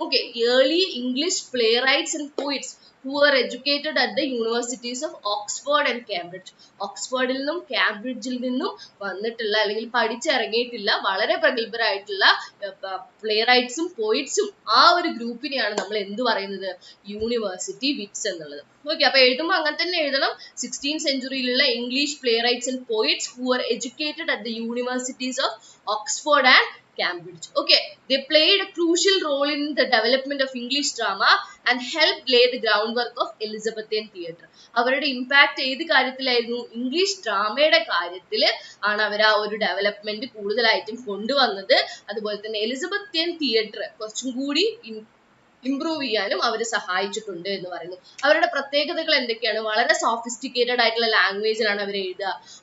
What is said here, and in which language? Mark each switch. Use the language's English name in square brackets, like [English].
[English] Okay, early English playwrights and poets who were educated at the universities of Oxford and Cambridge. [Malayalam] ഓക്സ്ഫോർഡിൽ നിന്നും കാംബ്രിഡ്ജിൽ നിന്നും വന്നിട്ടുള്ള അല്ലെങ്കിൽ പഠിച്ചിറങ്ങിയിട്ടുള്ള വളരെ പ്രഗത്ഭരായിട്ടുള്ള play റൈറ്റ്സും പോയിറ്റ്സും ആ ഒരു ഗ്രൂപ്പിനെയാണ് നമ്മൾ എന്ത് പറയുന്നത്, യൂണിവേഴ്സിറ്റി വിറ്റ്സ് എന്നുള്ളത്. ഓക്കെ, അപ്പൊ എഴുതുമ്പോൾ അങ്ങനെ തന്നെ എഴുതണം. [English] 16th സെഞ്ചുറിയിലുള്ള English playwrights and poets who were educated at the universities of Oxford and Cambridge. Okay, they played a crucial role in the development of English drama and helped lay the groundwork of Elizabethan theatre. [Malayalam] അവരുടെ impact ഏത് കാര്യത്തിലായിരുന്നു, English ഡ്രാമയുടെ കാര്യത്തിൽ ആണ് അവർ ആ ഒരു development കൂടുതലായിട്ടും കൊണ്ടുവന്നത്. അതുപോലെ തന്നെ എലിസബത്തിയൻ തിയേറ്റർ കുറച്ചും കൂടി ഇംപ്രൂവ് ചെയ്യാനും അവർ സഹായിച്ചിട്ടുണ്ട് എന്ന് പറയുന്നു. അവരുടെ പ്രത്യേകതകൾ എന്തൊക്കെയാണ്, വളരെ സോഫിസ്റ്റിക്കേറ്റഡ് ആയിട്ടുള്ള ലാംഗ്വേജിലാണ് അവർ എഴുതുക.